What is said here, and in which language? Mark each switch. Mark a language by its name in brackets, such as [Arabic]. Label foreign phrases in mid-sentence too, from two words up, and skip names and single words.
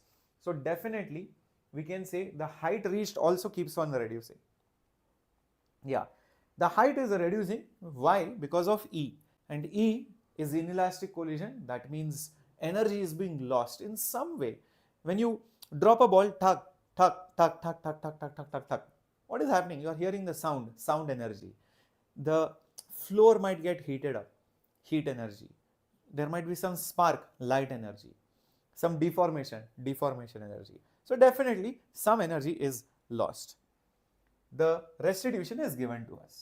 [English] So definitely we can say the height reached also keeps on reducing. Yeah, the height is reducing. Why? Because of E. And E is inelastic collision. That means energy is being lost in some way. When you drop a ball, thug, thug, thug, thug, thug, thug, thug, thug, thug, thug. What is happening? You are hearing the sound energy. The floor might get heated up, heat energy. There might be some spark, light energy. Some deformation energy. So definitely some energy is lost. The restitution is given to us.